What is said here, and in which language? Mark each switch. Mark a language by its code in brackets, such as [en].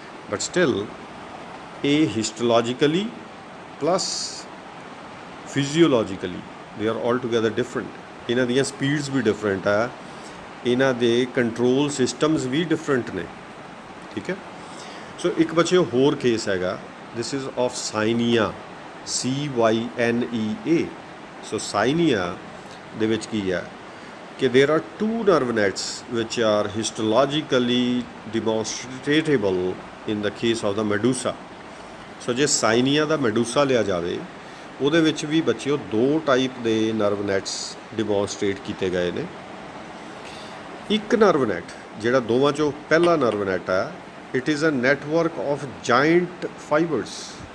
[en] But still ਇਹ histologically plus physiologically they are all together different. [pa] ਇਹਨਾਂ ਦੀਆਂ ਸਪੀਡਸ ਵੀ ਡਿਫਰੈਂਟ ਹੈ, ਇਹਨਾਂ ਦੇ ਕੰਟਰੋਲ ਸਿਸਟਮਸ ਵੀ ਡਿਫਰੈਂਟ ਨੇ। ਠੀਕ ਹੈ। ਸੋ ਇੱਕ ਬੱਚੇ ਹੋਰ ਕੇਸ ਹੈਗਾ, [en] this is of Cyanea, [pa] CYNEA। ਸੋ ਸਾਈਨੀਆ ਦੇ ਵਿੱਚ ਕੀ ਹੈ ਕਿ [en] there are 2 nerve nets which are histologically demonstratable in the case of the medusa. [pa] ਸੋ ਜੇ ਸਾਈਨੀਆ ਦਾ ਮੈਡੂਸਾ ਲਿਆ ਜਾਵੇ, ਉਹਦੇ ਵਿੱਚ ਵੀ ਬੱਚਿਓ 2 ਟਾਈਪ ਦੇ ਨਰਵ ਨੈਟਸ ਡਿਮੋਨਸਟ੍ਰੇਟ ਕੀਤੇ ਗਏ ਨੇ। ਇੱਕ ਨਰਵ ਨੈਟ ਜਿਹੜਾ ਦੋਵਾਂ 'ਚੋਂ ਪਹਿਲਾ ਨਰਵ ਨੈਟ ਹੈ, [en] It is a network of giant fibres.